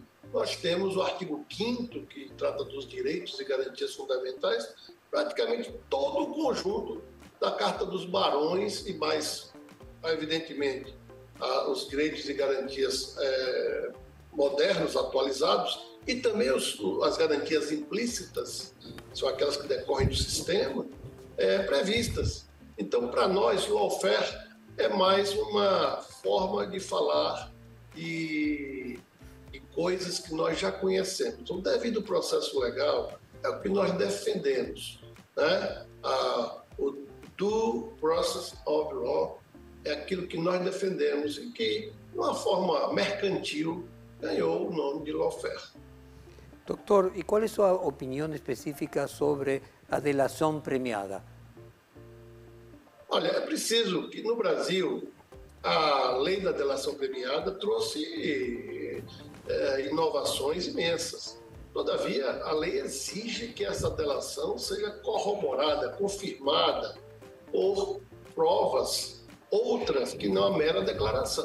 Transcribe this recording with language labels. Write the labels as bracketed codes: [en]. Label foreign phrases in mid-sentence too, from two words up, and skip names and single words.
[pt] nós temos o artigo 5º, que trata dos direitos e garantias fundamentais, praticamente todo o conjunto da Carta dos Barões e mais, evidentemente, os direitos e garantias modernos, atualizados, e também as garantias implícitas, são aquelas que decorrem do sistema, previstas. Então, para nós, o lawfare é mais uma forma de falar de coisas que nós já conhecemos. Então, devido ao processo legal, é o que nós defendemos, né? O [en] due process of law [pt] é aquilo que nós defendemos e que, de uma forma mercantil, ganhou o nome de lawfare. [es] Doctor, ¿y cuál es su opinión específica sobre [pt] a delação premiada? Olha, é preciso que no Brasil a lei da delação premiada trouxe inovações imensas. Todavia, a lei exige que essa delação seja corroborada, confirmada por provas outras que não a mera declaração.